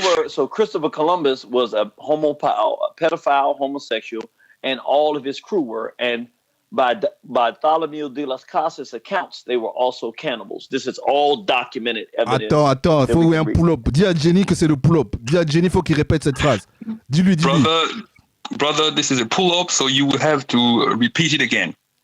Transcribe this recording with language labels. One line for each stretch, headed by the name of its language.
English: So Christopher Columbus was a pedophile, homosexual, and all of his crew were. And by Bartholomew de las Casas accounts, they were also cannibals. This is all documented evidence.
French: Attends, il faut un pull-up. Dis à Genie que c'est le pull-up. Dis à Genie, il faut qu'il répète cette phrase. Dis-lui.
English: Brother, this is a pull-up, so you will have to repeat it again.